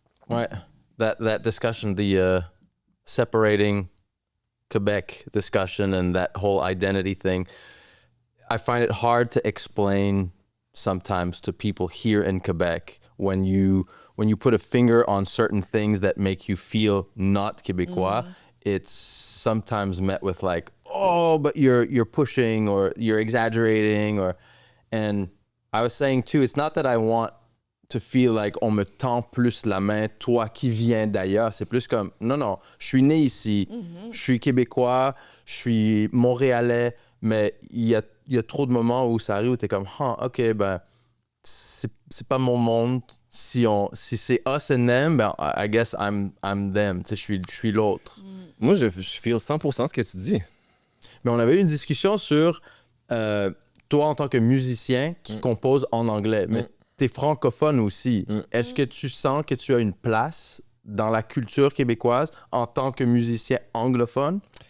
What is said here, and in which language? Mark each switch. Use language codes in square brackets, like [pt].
[en] ouais, that discussion, the separating Quebec discussion and that whole identity thing, I find it hard to explain sometimes to people here in Quebec when you put a finger on certain things that make you feel not Québécois, it's sometimes met with like, oh, but you're pushing or you're exaggerating and I was saying too, it's not that I want to feel like [fr] on me tend plus la main, toi qui viens d'ailleurs. C'est plus comme, non, je suis né ici, je suis Québécois, je suis Montréalais, mais il y a trop de moments où ça arrive où t'es comme, ok, ben, c'est pas mon monde. Si c'est [en] us and them, ben, I guess I'm them. [fr] Tu sais, je suis l'autre. Moi, je feel 100% ce que tu dis. Mais on avait eu une discussion sur toi en tant que musicien qui compose en anglais, mais t'es francophone aussi. Est-ce que tu sens que tu as une place dans la culture québécoise en tant que musicien anglophone?